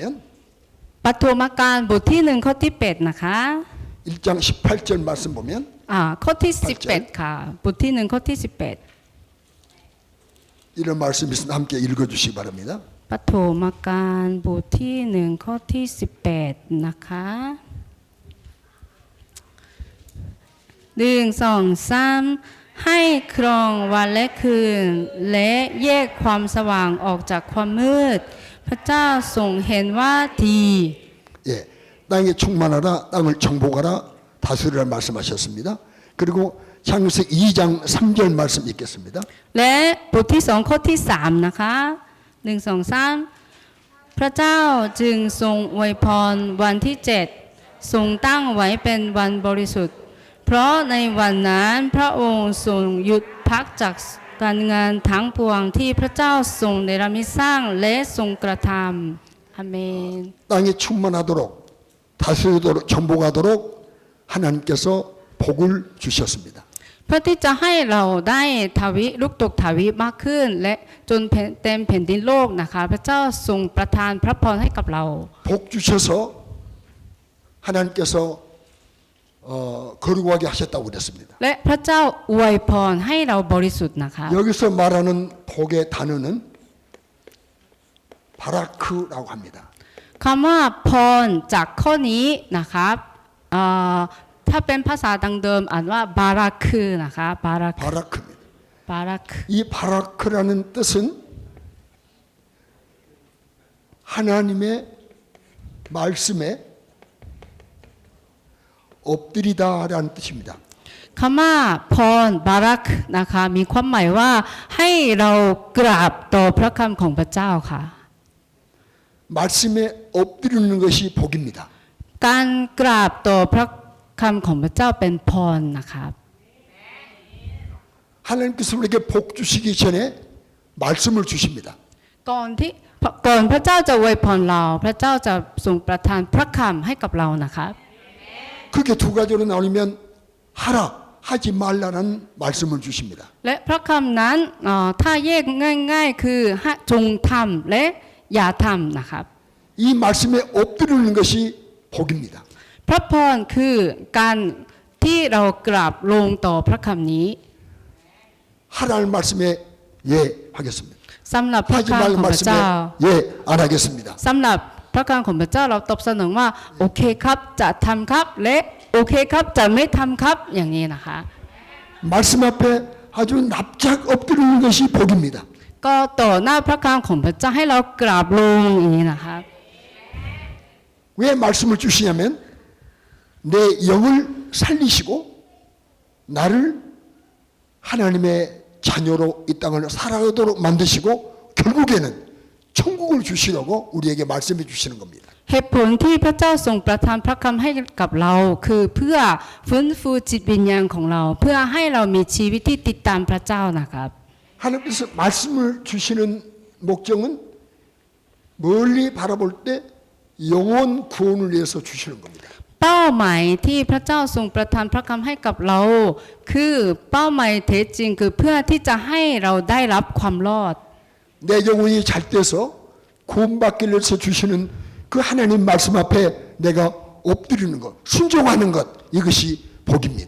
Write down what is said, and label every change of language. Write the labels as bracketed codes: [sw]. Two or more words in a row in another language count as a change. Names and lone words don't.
[th] ปฐมกาลบทที่1ข้อที่8นะคะ [ko] 1장 18절 말씀 보면 [th] ข้อที่11ค่ะบทที่1ข้อที่11 [ko] 이런 말씀이 있으면 함께 읽어주시기 바랍니다. [th] ปฐมกาลบทที่1ข้อที่18นะคะ1 2 3ให้ครองวันและคืนและแยกความสว่างออกจากความมืดพระเจ้าทรงเห็นว่าดี [ko] 예, 땅에 충만하라, 땅을 정복하라, 다스리라 말씀하셨습니다. 그리고 창세기 2장 3절 말씀 읽겠습니다. [th] และบทที่2ข้อที่3นะคะ1 2 3พระเจ้าจึงทรงอวยพรวันที่7ทรงตั้งไว้เป็นวันบริสุทธิ์เพราะในวันนั้นพระองค์ทรงหยุดพักจากการงานทั้งปวงที่พระเจ้าทรงเนรมิตสร้างและทรงกระทำอาเมน [ko] 땅이 충만하도록 다스리도록 정복하도록 하나님께서 복을 주셨습니다. [th] เพื่อที่จะให้เราได้ทวีลูกตกทวีมากขึ้นและจนเต็มแผ่นดินโลกนะคะพระเจ้าทรงประทานพระพรให้กับเรา [ko] 복 주셔서 하나님께서 거룩하게 하셨다고 그랬습니다. [th] และพระเจ้าอวยพรให้เราบริสุทธิ์นะคะ [ko] 여기서 말하는 복의 단어는 바라크라고 합니다. [th] คำว่าพรจากข้อนี้นะครับถ้าเป็นภาษาดังเดิมอ่านว่าบารักคือนะคะบารัก [ko] 바라크입니다. [th] บารัก [ko] 이 바라크라는 뜻은 하나님의 말씀에 엎드리다라는 뜻입니다. [th] คำว่าพรบารักนะคะมีความหมายว่าให้เรากราบต่อพระคำของพระเจ้าค่ะ [ko] 말씀에 엎드리는 것이 복입니다. [th] การกราบต่อพระคำของพระเจ้าเป็นพรนะครับ [ko] 하나님께서 우리에게 복 주시기 전에 말씀을 주십니다. [th] ก่อนพระเจ้าจะอวยพรเราพระเจ้าจะทรงประทานพระคำให้กับเรานะครับ [ko] 그게 두 가지로 나누면 하라 하지 말라는 말씀을 주십니다. [th] และพระคำนั้นถ้าแยกง่ายๆคือจงทำและอย่าทำนะครับ [ko] 이 말씀에 엎드리는 것이 복입니다. [th] พระพรคือการที่เรากราบลงต่อพระคำนี้ [ko] 하라는 말씀에 예 하겠습니다. [th] สำหรับพระ [ko] 하지 [th] คำ [ko] 말 [th] ของพระเจ้า [ko] 말씀에 예 안 하겠습니다. [th] สำหรับพระคำของพระเจ้าเราตอบสนองว่าโอเคครับจะทำครับและโอเคครับจะไม่ทำครับอย่างนี้นะคะ [ko] 말씀 앞에 아주 납작 엎드리는 것이 복입니다. [th] ก็ต่อหน้าพระคำของพระเจ้าให้เรากราบลงอย่างนี้นะคะ [ko] 왜 말씀을 주시냐면 내 영을 살리시고 나를 하나님의 자녀로 이 땅을 살아가도록 만드시고 결국에는 천국을 주시려고 우리에게 말씀해 주시는 겁니다. [th] เหตุผลที่พระเจ้าทรงประทานพระคำให้กับเราคือเพื่อฟื้นฟูจิตวิญญาณของเราเพื่อให้เรามีชีวิตที่ติดตามพระเจ้านะครับ [ko] 하나님께서 말씀을 주시는 목적은 멀리 바라볼 때 영혼 구원을 위해서 주시는 겁니다. [th] เป้าหมายที่พระเจ้าทรงประทานพระคำให้กับเราคือเป้าหมายแท้จริงคือเพื่อที่จะให้เราได้รับความรอด [ko] 내 영혼이 잘 돼서 구원받기 위해서 주시는 그 하나님 말씀 앞에 내가 엎드리는 것, 순종하는 것 이것이 복입니다.